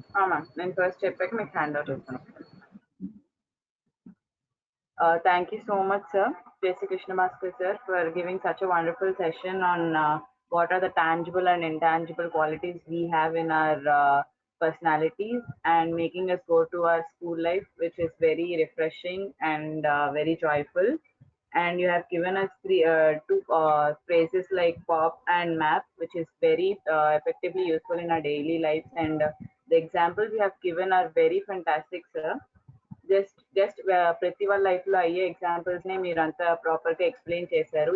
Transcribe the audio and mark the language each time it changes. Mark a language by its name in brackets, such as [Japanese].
[Telugu] Ma'am, నేను first చెప్పాక మీకు హ్యాండ్ అవుట్ చేస్తాను. [English] Thank you so much, sir, J.C. Krishnabhaskar sir, for giving such a wonderful session on what are the tangible and intangible qualities we have in our personalities, and making us go to our school life, which is very refreshing and very joyful. And you have given us two phrases like pop and map, which is very effectively useful in our daily lives. And the examples you have given are very fantastic, sir. [Telugu] Just ప్రతి వాళ్ళ life లో అయ్యే examples ని మీరు అంతా proper గా explain చేశారు.